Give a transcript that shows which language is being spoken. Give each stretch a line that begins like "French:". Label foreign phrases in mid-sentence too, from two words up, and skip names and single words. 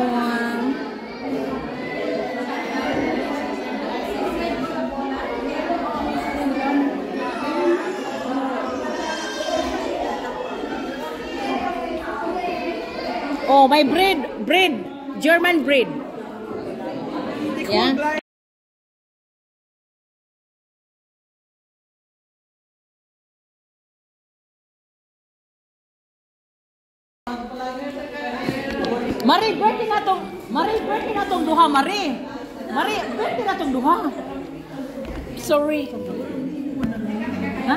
English: Oh, my bread, German bread. Yeah.
Cebuano: Mari, birthday na tong duha, Mari, birthday na tong duha.
English: Sorry. Ha?